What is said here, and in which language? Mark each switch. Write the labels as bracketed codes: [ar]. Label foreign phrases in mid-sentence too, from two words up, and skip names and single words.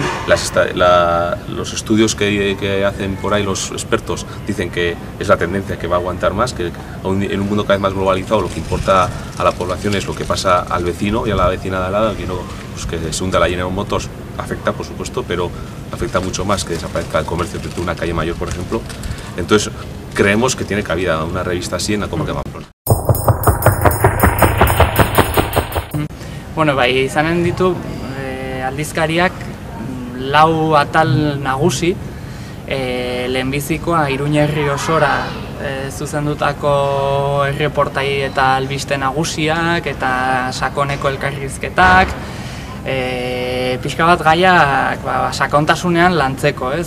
[es] Los estudios que hacen por ahí los expertos dicen que es la tendencia que va a aguantar más, que en un mundo cada vez más globalizado lo que importa a la población es lo que pasa al vecino y a la vecina de al lado, pues que se hunda la General Motors. Afecta, por supuesto, pero afecta mucho más que desaparezca el comercio de una calle mayor, por ejemplo. Entonces, creemos que tiene cabida una revista así en la comarca de Pamplona. [eu] Bueno, bai, izanen ditu aldizkariak lau atal nagusi, lehenbizikoa Iruña herri osora zuzendutako erreportai eta albiste nagusiak eta sakoneko elkarrizketak, pixka bat gaiak sakontasunean lantzeko, ez?